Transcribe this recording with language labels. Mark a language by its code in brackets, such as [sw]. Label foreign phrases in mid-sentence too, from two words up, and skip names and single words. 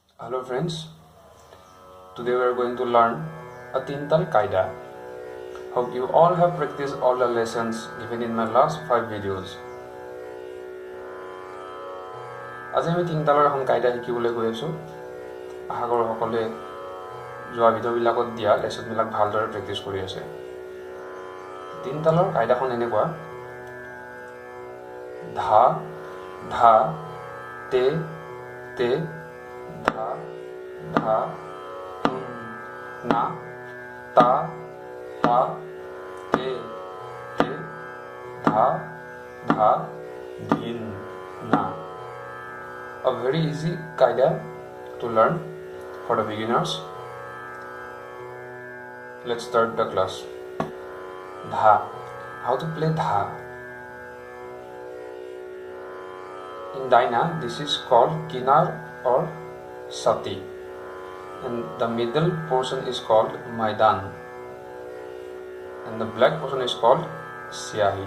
[en] Hello friends, today we are going to learn a Teentaal Quaida. Hope you all have practiced all the lessons given in my last 5 videos. [as] আজি আমি তিনতালৰ এখন কায়দা শিকিবলৈ গৈ আছো। আশা কৰোঁ সকলোৱে যোৱা ভিডিঅ'বিলাকত দিয়া লেসনবিলাক ভালদৰে প্ৰেক্টিছ কৰি আছে। তিনতালৰ কায়দাখন এনেকুৱা: ধা ধা তে তে ধা ধা না তা তা তে তে ধা ধা ধিন না. [en] A very easy qaida to learn for the beginners. Let's start the class. Dha. How to play dha? In Daina, this is called kinar or sati, and the middle portion is called maidan, and the black portion is called siyahi.